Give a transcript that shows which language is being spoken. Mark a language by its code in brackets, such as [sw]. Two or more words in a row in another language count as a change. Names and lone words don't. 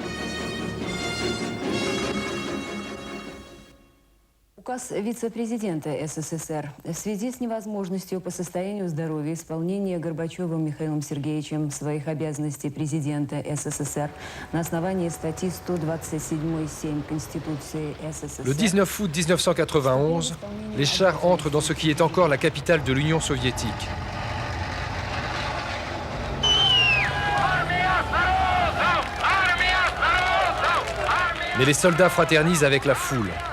[ru] Указ вице-президента СССР в связи с невозможностью по состоянию здоровья исполнения Горбачевым Михаилом Сергеевичем своих обязанностей президента СССР на основании статьи 127.7 Конституции СССР. [fr] Le 19 août 1991, les chars entrent dans ce qui est encore la capitale de l'Union soviétique. Mais les soldats fraternisent avec la foule.